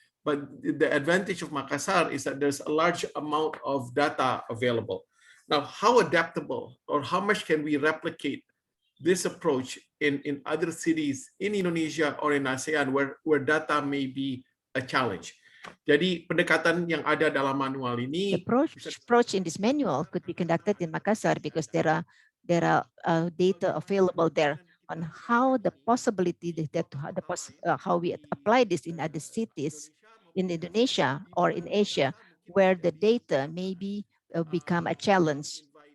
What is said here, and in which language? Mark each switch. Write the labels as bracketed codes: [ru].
[en] But the advantage of Makassar is that there's a large amount of data available. Now, how adaptable or how much can we replicate this approach in other cities in Indonesia or in ASEAN where data may be a challenge? [id] Jadi pendekatan yang ada dalam manual ini, [en] the approach in this manual could be conducted in Makassar because there are data available there on how the possibility that how we apply this in other cities in Indonesia or in Asia, where the data maybe become a challenge.